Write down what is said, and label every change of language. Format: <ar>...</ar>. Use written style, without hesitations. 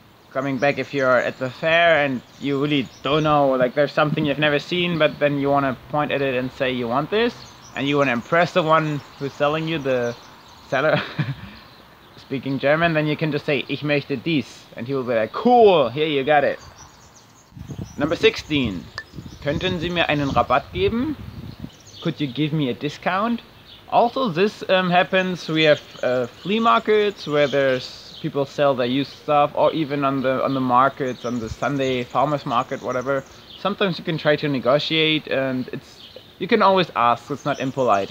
<en>Coming back, if you're at the fair and you really don't know, like there's something you've never seen, but then you want to point at it and say you want this, and you want to impress the one who's selling you, the seller, speaking German, then you can just say,</en> <de>ich möchte dies,</de> <en>and he will be like, cool, here you got it. Number 16.</en> <de>Könnten Sie mir einen Rabatt geben?</de> <en>Could you give me a discount? Also, this happens. We have flea markets where there's people sell their used stuff, or even on the markets, on the Sunday farmers market, whatever. Sometimes you can try to negotiate, and you can always ask. It's not impolite.</en>